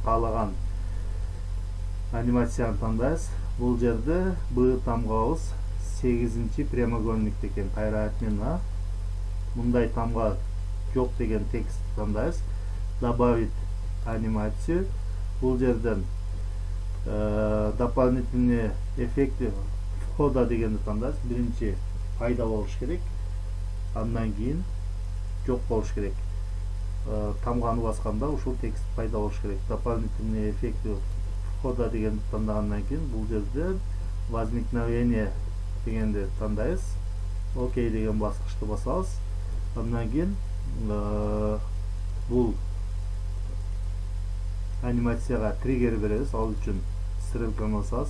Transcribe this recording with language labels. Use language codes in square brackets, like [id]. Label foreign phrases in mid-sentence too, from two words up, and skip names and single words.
[ky] Каалаган анимацияны тандайбыз. Бул жерде Б тамгабыз 8-чи прямоугольникте экен. Кайра отмена. Мындай тамга жок деген текст тандайбыз. [ru] Добавить анимацию. [ky] Бул жерден [ru] дополнительные эффекты входа [ky] дегенди тандайбыз. Биринчи пайда болуш керек. Андан кийин жок болуш керек. Тамганы басканда ушул текст пайда болуш керек. [ru] Дополнительные эффекты входа [ky] дегенди тандагандан кийин бул жерде возникновение дегенди тандайбыз. Окей деген баскычты басабыз. Андан кийин бул анимацияга триггер беребиз. Ал үчүн стрелканы басабыз.